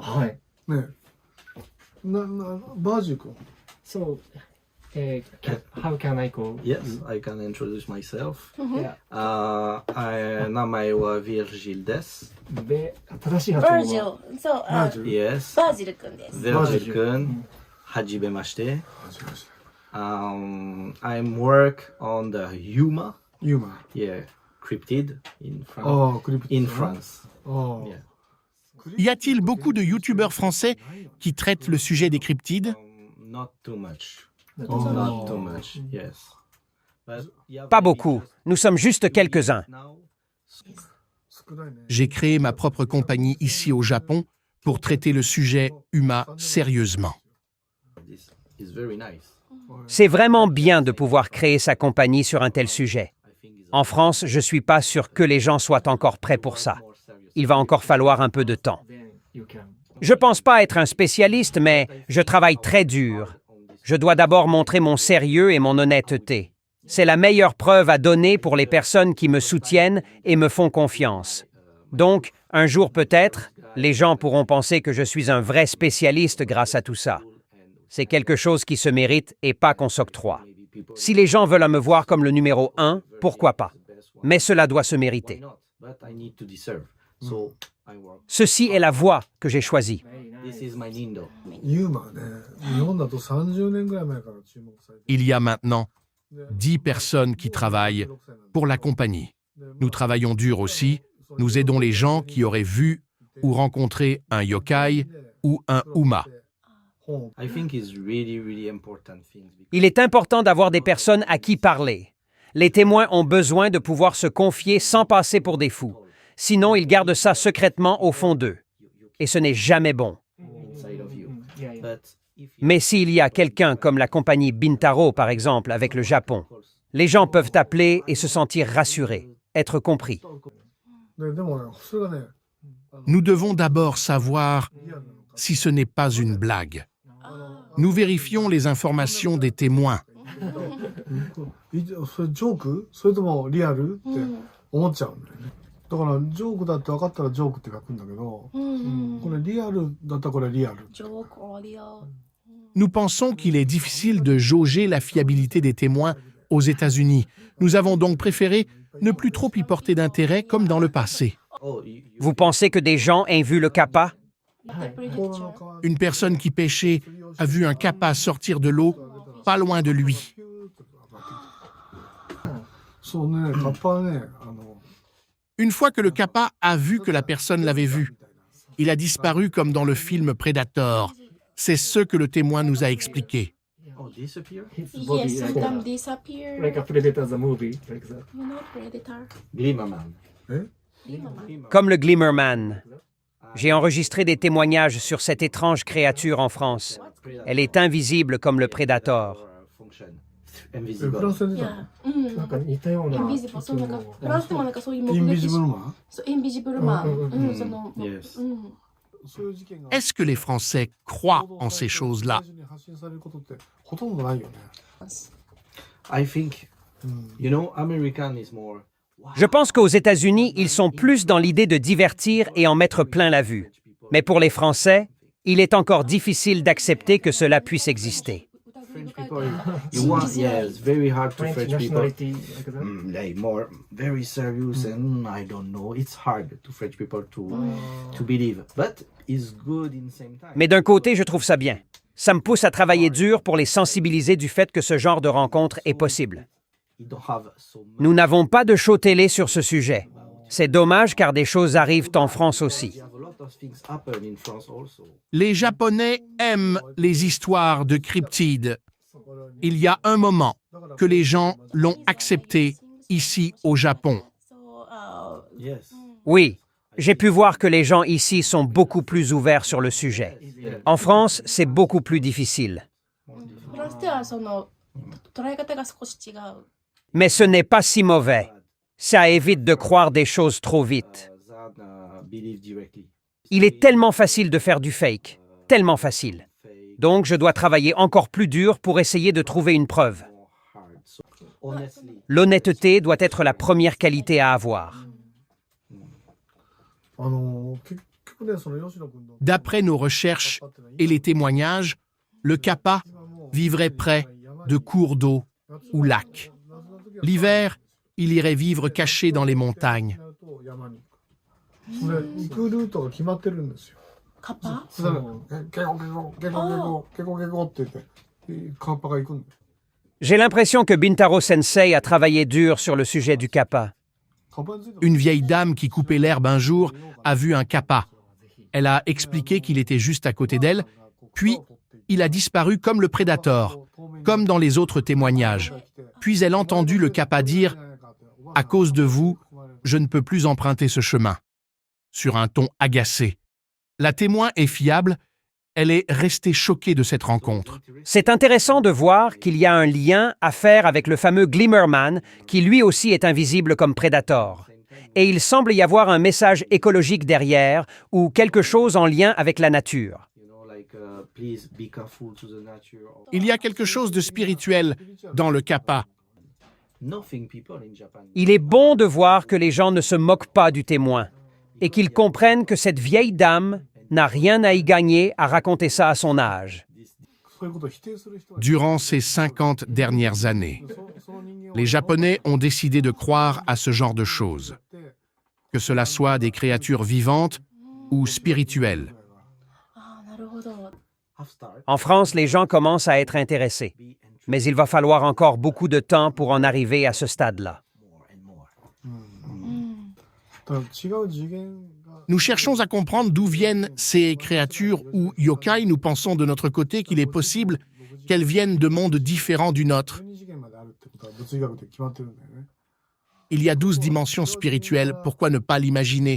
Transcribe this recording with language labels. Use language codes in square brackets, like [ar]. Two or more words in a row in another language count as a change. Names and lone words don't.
[ja] はい。ねバージー君 [en] So, how can I go? Yes, I can introduce myself. Yeah. [ja] 名前はヴィルジルです。正しい発音は [en] Virgil. So, [ja] バージル [en] Yes. [ja] バージルくんです。ヴィルジル君、はじめまして。 [en] I'm work on the Yuma, [ja] ユーマ [en] yeah, cryptid in あ France. [ja] あクリプト [en] In France. ああ Yeah. [fr] Y a-t-il beaucoup de youtubeurs français qui traitent le sujet des cryptides? [en] Not too much. Oh. Not too much. Yes. But you have [fr] Pas [en] maybe [fr] beaucoup. [en] just [fr] Nous sommes juste quelques-uns. [en] now. [ja] 少ないね [fr] J'ai créé ma propre compagnie ici au Japon pour traiter le sujet Uma sérieusement. [en] This is very nice. [fr] C'est vraiment bien de pouvoir créer sa compagnie sur un tel sujet. [en] I think it's [fr] En France, je ne suis pas sûr que les gens soient encore prêts pour ça. [en] more serious. [fr] Il va encore falloir un peu de temps. [en] Then you can. [fr] Je ne pense pas être un spécialiste, mais je travaille très dur. Je dois d'abord montrer mon sérieux et mon honnêteté. C'est la meilleure preuve à donner pour les personnes qui me soutiennent et me font confiance. Donc, un jour peut-être, les gens pourront penser que je suis un vrai spécialiste grâce à tout ça. C'est quelque chose qui se mérite et pas qu'on s'octroie. Si les gens veulent me voir comme le numéro 1, pourquoi pas? Mais cela doit se [en] Why [fr] mériter. [en] not? But I need to deserve. So I work. [fr] Ceci est la voie que j'ai choisie. [en] This is my Nindo. [ja] ユーマはね日本だと30年ぐらい前から注目されて [fr] Il y a maintenant 10 personnes qui travaillent pour la compagnie. Nous travaillons dur aussi. Nous aidons les gens qui auraient vu ou rencontré un yokai ou un Uma. [en] I think it's really important thing. [fr] Il est important d'avoir des personnes à qui parler. Les témoins ont besoin de pouvoir se confier sans passer pour des fous. Sinon, ils gardent ça secrètement au fond d'eux. Et ce n'est jamais bon. [en] Inside of you. Yeah, yeah. But if you [fr] Mais s'il y a quelqu'un comme la compagnie Bintaro, par exemple, avec le Japon, les gens peuvent appeler et se sentir rassurés, être compris. [ja] でもねそれがね [fr] Nous devons d'abord savoir si ce n'est pas une blague. Nous vérifions les informations des témoins. [ja] それジョークそれともリアルって思っちゃうんだよねだからジョークだって分かったらジョークって書くんだけどこれリアルだったらこれリアル [fr] Nous pensons qu'il est difficile de jauger la fiabilité des témoins aux États-Unis. Nous avons donc préféré ne plus trop y porter d'intérêt comme dans le passé. oh Vous pensez que des gens aient vu le kappa? Une personne qui pêchait a vu un kappa sortir de l'eau pas loin de lui. [ja] そうね、カッパはね、 [fr] Une fois que le kappa a vu que la personne l'avait vu, il a disparu comme dans le film Predator. C'est ce que le témoin nous a expliqué. [en] Oh, disappear? His body Yes, like sometimes a, disappear. like a Predator the movie, like that. You know, predator. Glimmerman. [fr] Comme le Glimmerman. J'ai enregistré des témoignages sur cette étrange créature en France. Elle est invisible comme le Predator. [ja] フ [en] Invisible. [ja] ランスで出た [en] Yeah. [ja] のなんか似たような。 [en] Invisible. [ja] そうなんかフランスでもなんかそういうイン目撃ビジブルマンそうインビジブルマン。うんその [en] Yes. [ja] そういう事件が [fr] Est-ce que les Français croient en ces choses-là? [ja] 最初に発信されることってほとんどないよね。 [en] I think, you know, American is more. [fr] Je pense qu'aux États-Unis, ils sont plus dans l'idée de divertir et en mettre plein la vue. Mais pour les Français, il est encore difficile d'accepter que cela puisse exister. [en] French people, you want, yeah, it's very hard to French French people. nationality, like that. Like more very serious and I don't know. It's hard to French people to believe, but it's good in same time. [fr] Mais d'un côté, je trouve ça bien. Ça me pousse à travailler dur pour les sensibiliser du fait que ce genre de rencontre est possible. [en] You don't have so much. [fr] Nous n'avons pas de show télé sur ce sujet. C'est dommage car des choses arrivent en France aussi. [en] You have a lot of things happen in France also. [fr] Les Japonais aiment les histoires de cryptides. Il y a un moment que les gens l'ont accepté ici au Japon. [en] Yes. [fr] Oui, j'ai pu voir que les gens ici sont beaucoup plus ouverts sur le sujet. En France, c'est beaucoup plus difficile. [ja] フランスではその捉え方が少し違う。 [fr] Mais ce n'est pas si mauvais. Ça évite de croire des choses trop vite. [en] Believe directly. [fr] Il est tellement facile de faire du fake. Tellement facile. Donc, je dois travailler encore plus dur pour essayer de trouver une preuve. [en] Honestly, [fr] L'honnêteté doit être la première qualité à avoir. [ja] 結局ね、その吉野君の [fr] D'après nos recherches et les témoignages, le kappa vivrait près de cours d'eau ou lacs. L'hiver, il irait vivre caché dans les montagnes. [ja] 山に行く。それ行くルートが決まってるんですよ。カッパ？そしたらケコケコケコケコケコケコって言ってカッパが行くんだよ。 [fr] J'ai l'impression que Bintaro Sensei a travaillé dur sur le sujet du kappa. [ja] カッパについては [fr] Une vieille dame qui coupait l'herbe un jour a vu un kappa. Elle a expliqué qu'il était juste à côté d'elle, puis il a disparu comme le Predator, comme dans les autres témoignages. Puis elle a entendu le kappa dire « À cause de vous, je ne peux plus emprunter ce chemin », sur un ton agacé. La témoin est fiable, elle est restée choquée de cette rencontre. C'est intéressant de voir qu'il y a un lien à faire avec le fameux Glimmerman, qui lui aussi est invisible comme Predator. Et il semble y avoir un message écologique derrière, ou quelque chose en lien avec la nature. [en] you know, like, please be careful to the nature. [fr] Il y a quelque chose de spirituel dans le kappa. [en] Nothing people in Japan. [fr] Il est bon de voir que les gens ne se moquent pas du témoin, et qu'ils comprennent que cette vieille dame n'a rien à y gagner à raconter ça à son âge. [ja] そういうことを否定する人は [fr] Durant ces 50 dernières années, [ja] その人間を [fr] les Japonais ont décidé de croire à ce genre de choses, que cela soit des créatures vivantes ou spirituelles. [ja] ああ、なるほど。 [en] Have start. [fr] En France, les gens commencent à être intéressés, mais il va falloir encore beaucoup de temps pour en arriver à ce stade-là. [en] More and more. [ja] だから違う次元が [fr] Nous cherchons à comprendre d'où viennent ces créatures ou yokai. Nous pensons de notre côté qu'il est possible qu'elles viennent de mondes différents du nôtre. [ja] 12次元まであるってことは物理学で決まってるんだよね。 [fr] Il y a 12 dimensions spirituelles, pourquoi ne pas l'imaginer?